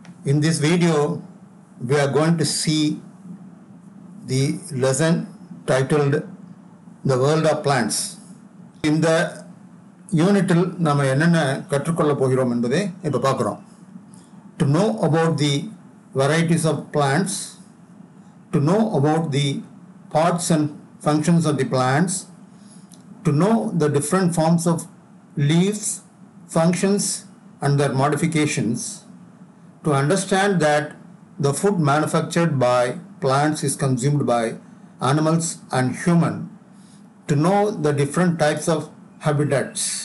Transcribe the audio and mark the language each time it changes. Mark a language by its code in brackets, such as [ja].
[en] In this video, we are going to see the lesson titled The World of Plants. [ta] இந்த யூனிட்டில் நாம் என்னென்ன கற்றுக்கொள்ள போகிறோம் என்பதை இப்போ பார்க்குறோம். [en] To know about the varieties of plants, to know about the parts and functions of the plants, to know the different forms of leaves, functions, and their modifications, to understand that the food manufactured by plants is consumed by animals and human, to know the different types of habitats,